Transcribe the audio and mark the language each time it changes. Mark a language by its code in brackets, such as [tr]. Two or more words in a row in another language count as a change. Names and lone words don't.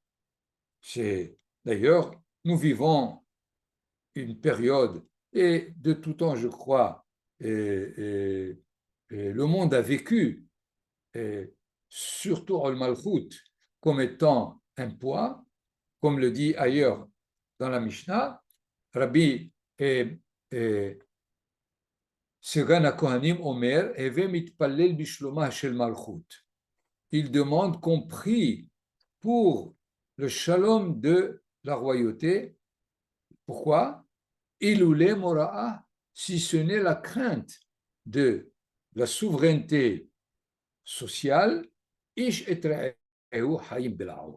[fr] D'ailleurs, nous vivons une période, et de tout temps, je crois, le monde a vécu, surtout [he] עול מלכות, [fr] comme étant un poids, comme le dit ailleurs dans la Mishnah, [he] רבי סגן הכהנים אומר, הוי מתפלל בשלומה של מלכות. [fr] Il demande qu'on prie pour le shalom de la royauté. Pourquoi? [he] אלמלא מוראה, [fr] si ce n'est la crainte de la souveraineté sociale, [he] איש את חיים בלעו.